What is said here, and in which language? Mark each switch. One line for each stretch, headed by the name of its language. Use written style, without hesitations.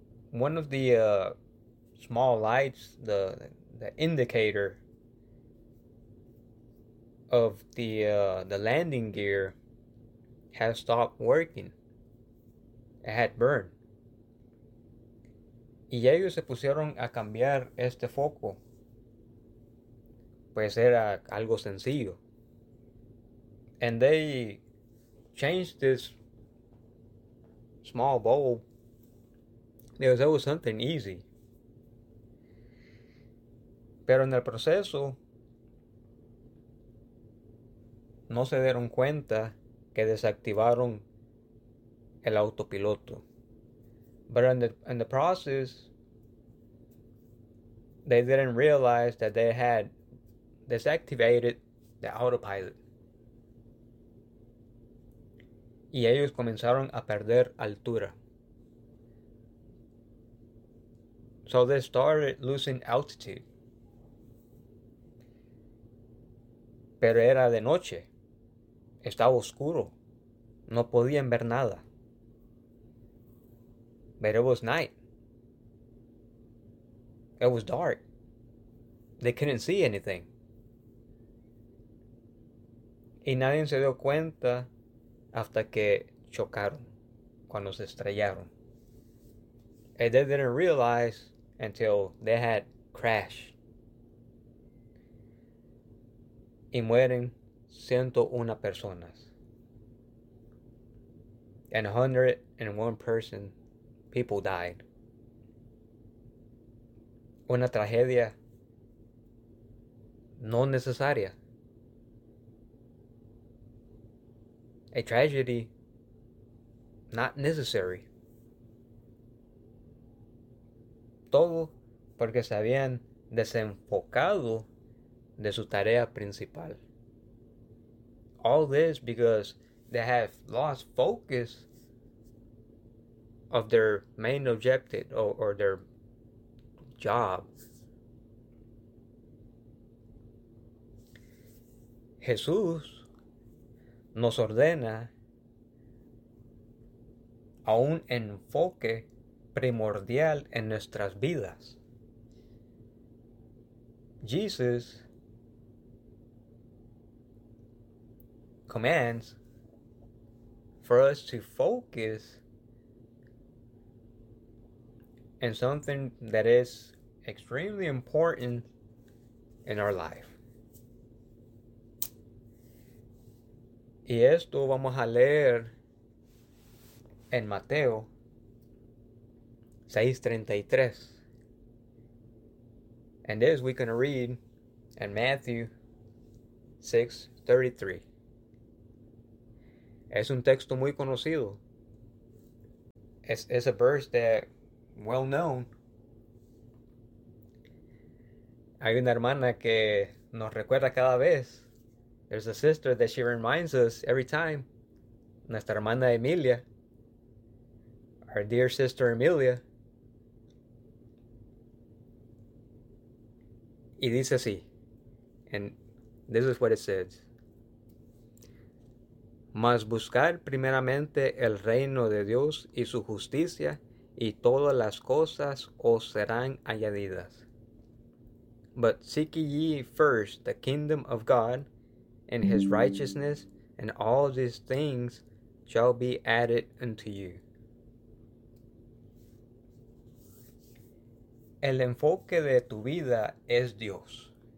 English: One of the small lights, the indicator of the landing gear has stopped working. It had burned.
Spanish: Y ellos se pusieron a cambiar este foco. Pues era algo sencillo.
English: And they changed this small bulb because that was something easy.
Spanish: Pero en el proceso no se dieron cuenta que desactivaron el autopiloto.
English: But in the process, they didn't realize that they had desactivated the autopilot.
Spanish: Y ellos comenzaron a perder altura.
English: So they started losing altitude.
Spanish: Pero era de noche. Estaba oscuro, no podían ver nada.
English: But it was night. It was dark. They couldn't see anything.
Spanish: Y nadie se dio cuenta hasta que chocaron, cuando se estrellaron.
English: And they didn't realize until they had crashed.
Spanish: Y mueren 101 personas.
English: And 101 people died.
Spanish: Una tragedia no necesaria.
English: A tragedy not necessary.
Spanish: Todo porque se habían desenfocado de su tarea principal.
English: All this because they have lost focus of their main objective or their job.
Spanish: Jesús nos ordena a un enfoque primordial en nuestras vidas.
English: Jesus commands for us to focus and something that is extremely important in our life.
Spanish: Y esto vamos a leer en Mateo 6:33.
English: And this we're going to read And Matthew 6:33.
Spanish: Es un texto muy conocido.
English: It's a verse that well known.
Spanish: Hay una hermana que nos recuerda cada vez.
English: There's a sister that she reminds us every time.
Spanish: Nuestra hermana Emilia.
English: Our dear sister Emilia.
Spanish: Y dice así.
English: And this is what it says.
Spanish: Mas buscar primeramente el reino de Dios y su justicia, y todas las cosas os serán añadidas.
English: But seek ye first the kingdom of God and his righteousness, and all these things shall be added unto you.
Spanish: El enfoque de tu vida es Dios.